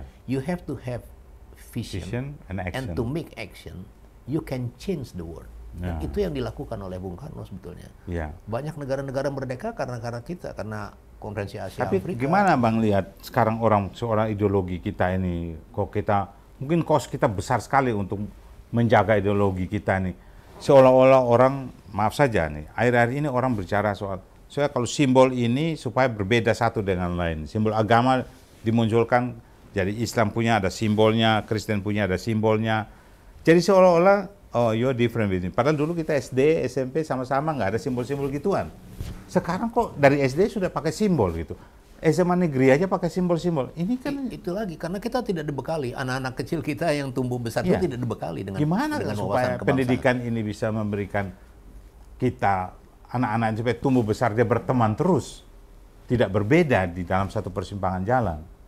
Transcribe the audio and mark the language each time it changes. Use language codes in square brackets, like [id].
[en] You have to have vision and to make action, you can change the world. [id] Itu yang dilakukan oleh Bung Karno sebetulnya. Banyak negara-negara merdeka karena kita, karena Konferensi Asia Tapi Afrika. gimana Bang lihat sekarang seorang ideologi kita ini, mungkin kos kita besar sekali untuk menjaga ideologi kita nih. Seolah-olah orang, maaf saja nih, akhir-akhir ini orang bicara soalnya kalau simbol ini supaya berbeda satu dengan lain. Simbol agama dimunculkan, jadi Islam punya ada simbolnya, Kristen punya ada simbolnya. Jadi seolah-olah, oh [en] you're different with me. [id] Padahal dulu kita SD, SMP sama-sama nggak ada simbol-simbol gituan. Sekarang kok dari SD sudah pakai simbol gitu. SMA negeri aja pakai simbol-simbol. Ini kan itu lagi karena kita tidak dibekali, anak-anak kecil kita yang tumbuh besar itu tidak dibekali dengan supaya pendidikan ini bisa memberikan kita anak-anak supaya tumbuh besar dia berteman terus, tidak berbeda di dalam satu persimpangan jalan.